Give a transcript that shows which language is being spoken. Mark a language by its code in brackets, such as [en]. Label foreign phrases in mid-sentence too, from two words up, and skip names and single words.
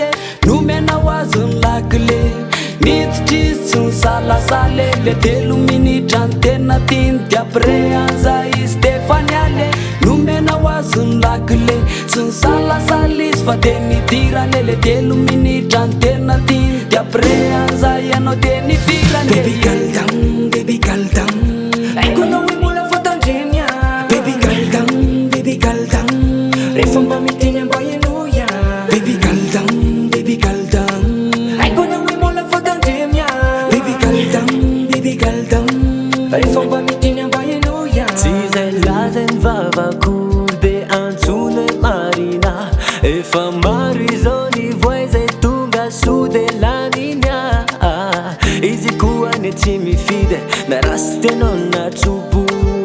[mg] Nomena ho azy ny lakile miditry tsy ny salasale. Le 3 minitra ny tena tiny dia après anza izy defany ale. Nomena ho azy ny lakile tsy ny salasale izy fa de nidirane. Le 3 minitra ny tena tiny dia après anza ianao de nivirane. [en] Baby calm down, baby calm down. [mg] Aiko anao hoe mbola fotandremia. [en] Baby calm down, baby calm down. [mg] Rehefa mba miteny mba ianoya. [en] Baby calm down, baby calm down. [mg] Aiko anao hoe mbola fotandremia. [en] Baby calm down, baby calm down. [mg] Rehefa mba miteny mba ianoya. Tsy zay lazany vavakory be antsony marina. Efa maro izao ny voay zay tonga sode lanina. Izy koa ny tsy mifidy na rasy tenao na tsobole.